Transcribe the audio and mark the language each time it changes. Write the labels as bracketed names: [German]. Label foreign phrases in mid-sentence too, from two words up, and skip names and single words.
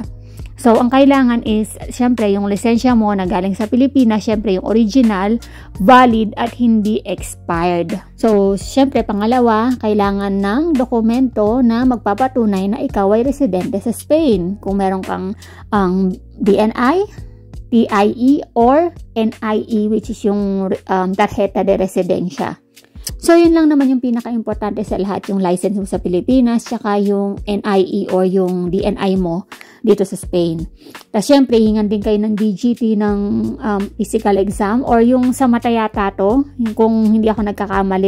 [Filipino] So, ang kailangan is, syempre, yung lisensya mo na galing sa Pilipinas, syempre, yung original, valid at hindi expired. So, syempre, pangalawa, kailangan ng dokumento na magpapatunay na ikaw ay residente sa Spain. Kung meron kang DNI, TIE, or NIE, which is yung [Spanish] tarjeta de residencia. [Filipino] So, yun lang naman yung pinaka-importante sa lahat, yung license mo sa Pilipinas, tsaka yung NIE or yung DNI mo dito sa Spain. Tapos, syempre, hingan din kayo ng DGT ng [English] physical exam [Filipino] or yung sa mata yata to, yung kung hindi ako nagkakamali.